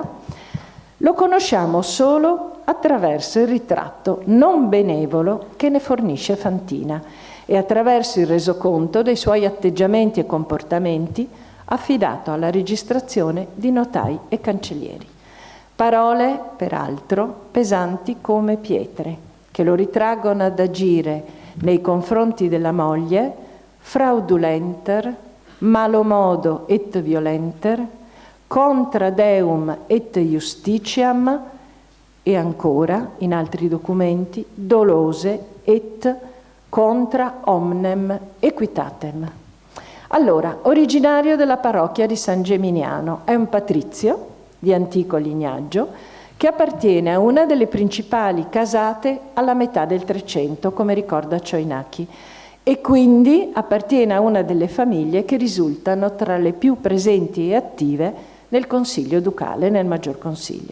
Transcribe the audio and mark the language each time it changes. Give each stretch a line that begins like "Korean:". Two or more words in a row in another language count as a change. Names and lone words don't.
Italian: Lo conosciamo solo attraverso il ritratto non benevolo che ne fornisce Fantina e attraverso il resoconto dei suoi atteggiamenti e comportamenti affidato alla registrazione di notai e cancellieri. Parole, peraltro, pesanti come pietre, che lo ritraggono ad agire nei confronti della moglie,
Latin: fraudulenter, malomodo et violenter, contra deum et justitiam,
Italian: e ancora, in altri documenti,
Latin: dolose et contra omnem equitatem.
Italian: Allora, originario della parrocchia di San Geminiano, è un patrizio di antico lignaggio che appartiene a una delle principali casate alla metà del Trecento, come ricorda Cioinacchi, e quindi appartiene a una delle famiglie che risultano tra le più presenti e attive nel Consiglio Ducale, nel Maggior Consiglio.